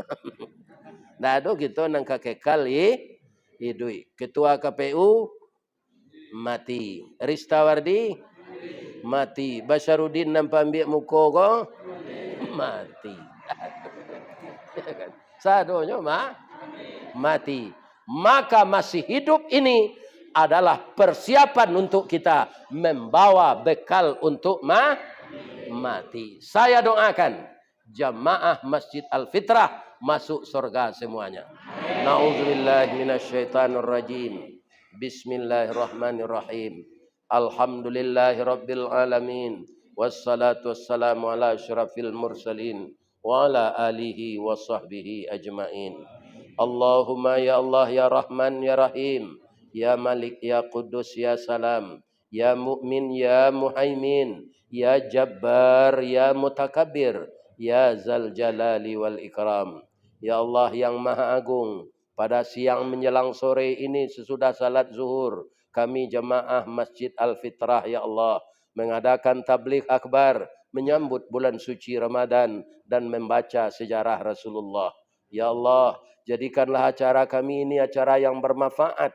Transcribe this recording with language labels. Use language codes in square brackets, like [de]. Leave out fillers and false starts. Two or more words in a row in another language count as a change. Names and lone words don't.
[min] Ndak ada kita nang kekal hidup. [id] Ketua KPU mati. Ristawardi mati. [min] Basharudin nampak ambil muka ko mati. Sadonya mati. [id] Maka masih hidup ini adalah persiapan untuk kita membawa bekal untuk mati. Saya doakan jamaah Masjid Al-Fitrah masuk surga semuanya. [ar] نعوذ بالله من الشيطان الرجيم. بسم الله الرحمن الرحيم. الحمد لله رب العالمين. والصلاة والسلام على أشرف المرسلين وعلى آله وصحبه أجمعين. اللهم يا الله يا رحمن يا رحيم، يا مالك يا قدوس يا سلام، يا مؤمن يا مهيمن، يا جبار يا متكبر، يا ذا الجلال والإكرام. يا الله [id] yang Maha Agung, pada siang menjelang sore ini sesudah salat zuhur, kami jemaah Masjid Al-Fitrah [ar] يا الله [id] mengadakan tabligh akbar menyambut bulan suci Ramadan dan membaca sejarah Rasulullah. [ar] يا الله, [id] jadikanlah acara kami ini acara yang bermanfaat.